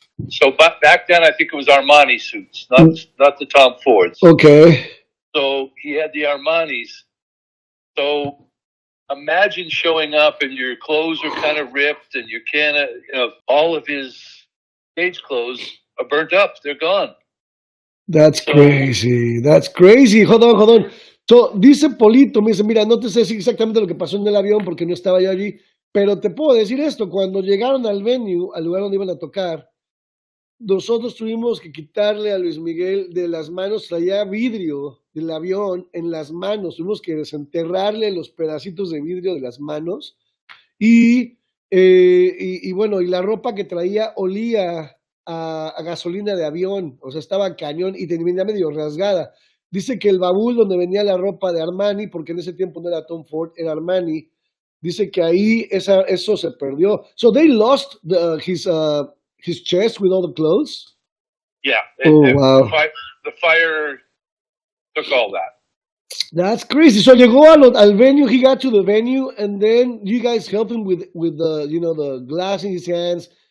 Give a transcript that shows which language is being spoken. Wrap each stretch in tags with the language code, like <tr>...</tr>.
<en>So back then, I think it was Armani suits, not the Tom Fords. Okay. So he had the Armanis. So imagine showing up and your clothes are kind of ripped and you can't, all of his stage clothes are burnt up. They're gone. That's crazy. That's crazy. Hold on.</en> <es>So, dice Polito, me dice, mira, no te sé decir exactamente lo que pasó en el avión porque no estaba yo allí, pero te puedo decir esto, cuando llegaron al venue, al lugar donde iban a tocar, nosotros tuvimos que quitarle a Luis Miguel de las manos, traía vidrio del avión en las manos, tuvimos que desenterrarle los pedacitos de vidrio de las manos y bueno, y la ropa que traía olía a gasolina de avión, o sea, estaba cañón y venía medio rasgada. Dice que el baúl donde venía la ropa de Armani, porque en ese tiempo no era Tom Ford, era Armani, dice que ahí eso se perdió.</es> <en>So they lost his chest with all the clothes? Yeah. Wow. The fire took all that. That's crazy. So</en> <es>llegó al venue,</es> <en>he got to the venue, and then you guys helped him with the, the glass in his hands.</en>